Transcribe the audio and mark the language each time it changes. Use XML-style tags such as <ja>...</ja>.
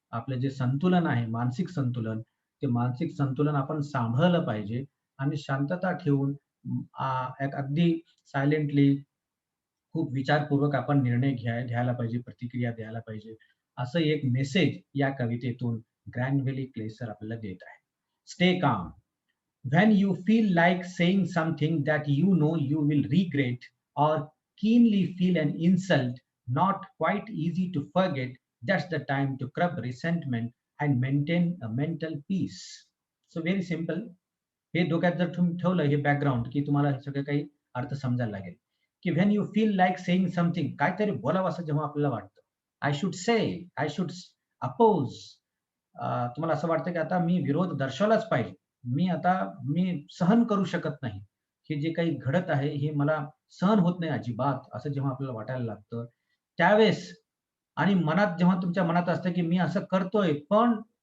<mr>आपलं जे संतुलन आहे, मानसिक संतुलन, ते मानसिक संतुलन आपण सांभाळलं पाहिजे आणि शांतता ठेवून एक अगदी सायलेंटली, खूप विचारपूर्वक आपण निर्णय घ्यायला पाहिजे, प्रतिक्रिया द्यायला पाहिजे. असं एक मेसेज या कवितेतून ग्रॅनव्हिली क्लेसर आपल्याला देत आहे.</mr> <en>Stay calm. When you feel like saying something that you know you will regret, or keenly feel an insult not quite easy to forget, that's the time to curb resentment and maintain a mental peace. So very simple.</en> <mr>हे डोक्यात जर तुम्ही ठेवलं हे background, की तुम्हाला हे सगळं काही अर्थ समजायला लागेल.</mr> <en>की when you feel like saying something,</en> <mr>काहीतरी बोलावं असं जेव्हा आपल्याला वाटतं,</mr> <en>I should say, I should oppose,</en> <mr>तुम्हाला असं वाटतं की आता मी विरोध दर्शवलाच पाहिजे, मी सहन करू शकत नाही, हे जे काही घडत आहे हे मला सहन होत नाही अजिबात, असं जेव्हा आपल्याला वाटायला लागतं त्यावेळेस, आणि मनात जेव्हा तुमच्या मनात असतं की मी असं करतोय पण</mr>